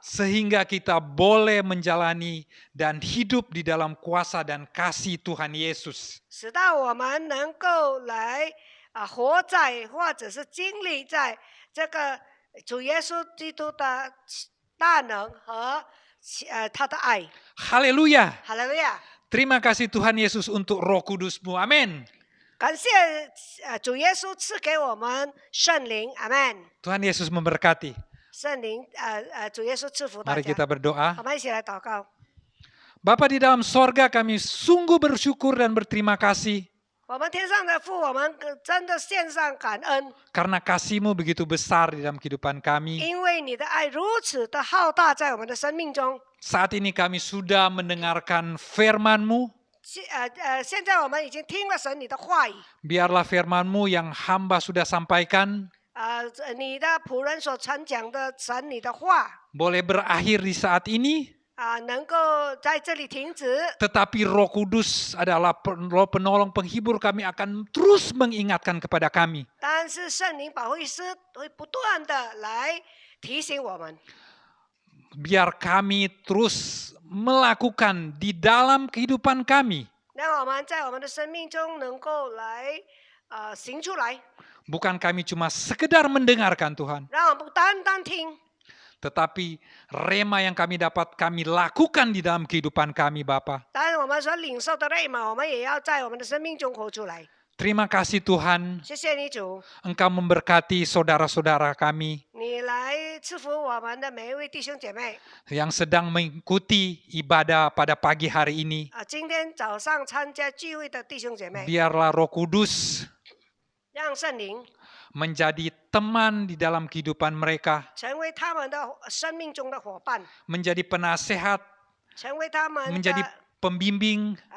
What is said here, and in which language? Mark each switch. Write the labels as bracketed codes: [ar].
[id] Sehingga kita boleh menjalani dan hidup di dalam kuasa dan kasih Tuhan Yesus. [zh] 使到我们能够来活在或者是经历在这个主耶稣基督的大能和他的爱。 [id] Haleluya. [zh] 哈利路亚！ [id] Terima kasih Tuhan Yesus untuk Roh Kudus-Mu. Amin. [zh] 感谢主耶稣赐给我们圣灵，阿门。 [id] Tuhan Yesus memberkati. [zh] 圣灵主耶稣赐福大 [id] Mari [zh] 家。 [id] kita berdoa. [zh] 我们一起来祷告。 [id] Bapa di dalam sorga, kami sungguh bersyukur dan berterima kasih [zh] 我们天上的父，我们真的献上感恩， [id] karena kasih-Mu begitu besar di dalam kehidupan kami. [zh] 因为你的爱如此的浩大，在我们的生命中。 [id] Saat ini kami sudah mendengarkan firman-Mu. [zh] 现在我们已经听了神你的话语， [id] Biarlah firman-Mu yang hamba sudah sampaikan [zh] 你的仆人所传讲的神你的话 [id] boleh berakhir di saat ini. [zh] 能够在这里停止。 [id] Tetapi Roh Kudus adalah Roh penolong penghibur, kami akan terus mengingatkan kepada kami. [zh] 但是圣灵保惠师会不断的来提醒我们， [id] Biar kami terus melakukan di dalam kehidupan kami. [zh] 让我们在我们的生命中能够来行出来， [id] Bukan kami cuma sekedar mendengarkan Tuhan. [zh] 让我们不单单听， [id] Tetapi rema yang kami dapat kami lakukan di dalam kehidupan kami Bapa. [zh] 当然我们所领受的内嘛，我们也要在我们的生命中活出来。 [id] Terima kasih Tuhan, [zh] 谢谢你主， [id] Engkau memberkati saudara-saudara kami [zh] 你来赐福我们的每一位弟兄姐妹。 [id] yang sedang mengikuti ibadah pada pagi hari ini. [zh] 今天早上参加聚会的弟兄姐妹， [id] Biarlah Roh Kudus [zh] 让圣灵 [id] menjadi teman di dalam kehidupan mereka, [zh] 成为他们的生命中的伙伴， [id] menjadi penasehat, [zh] 成为他们 [id] menjadi [zh] 的 [id] pembimbing,